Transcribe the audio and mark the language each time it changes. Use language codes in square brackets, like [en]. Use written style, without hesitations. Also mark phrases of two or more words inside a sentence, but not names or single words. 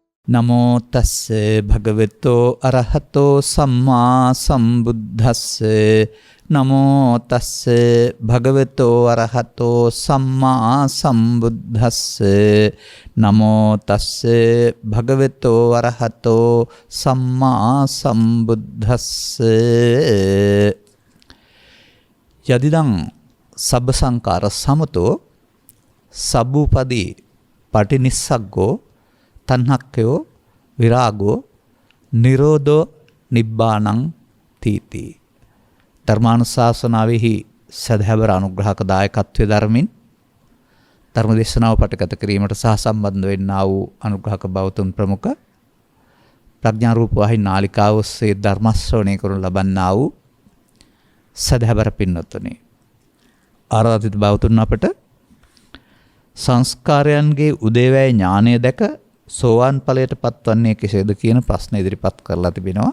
[pi] නමෝ තස්ස භගවතෝ අරහතෝ සම්මා සම්බුද්දස්ස නමෝ තස්ස භගවතෝ අරහතෝ සම්මා සම්බුද්දස්ස නමෝ තස්ස භගවතෝ අරහතෝ සම්මා සම්බුද්දස්ස යදිදං සබ්බ සංකාර සමතෝ සබ්බූපදී පටිනිස්සග්ගෝ තණ්හක්ඛයෝ විරාගෝ නිරෝධෝ නිබ්බාණං තීති. [si] ධර්මානුශාසනාවෙහි සදහැවර අනුග්‍රහක දායකත්වයේ ධර්මින් ධර්මදේශනාව පටකත කිරීමට සහ සම්බන්ධ වෙන්නා වූ අනුග්‍රහක බෞතුන් ප්‍රමුඛ ප්‍රඥා රූප වාහිනී නාලිකාව ඔස්සේ ධර්ම ශ්‍රවණය කරනු ලබන්නා වූ සදහැවර පින්වත්නි, ආරාධිත බෞතුන් අපට සංස්කාරයන්ගේ උදේවැය ඥානය දැක සෝවාන් ඵලයට පත්වන්නේ කෙසේද කියන ප්‍රශ්න ඉදිරිපත් කරලා තිබෙනවා.